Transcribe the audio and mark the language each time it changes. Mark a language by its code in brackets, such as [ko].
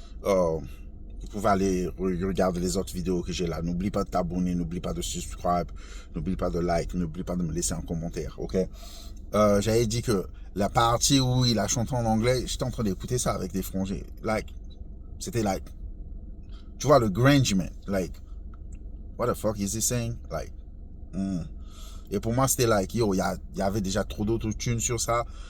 [fr] Vous pouvez aller regarder les autres vidéos que j'ai là. N'oublie pas de t'abonner, n'oublie pas de subscribe, n'oublie pas de like, n'oublie pas de me laisser un commentaire, ok? J'avais dit que la partie où il a chanté en anglais, j'étais en train d'écouter ça avec des frangins. C'était like, tu vois, le grunge, man. [en] Like, what the fuck is he saying? [fr] Like, Et pour moi, c'était like, yo, il y avait déjà trop d'auto-tune sur ça.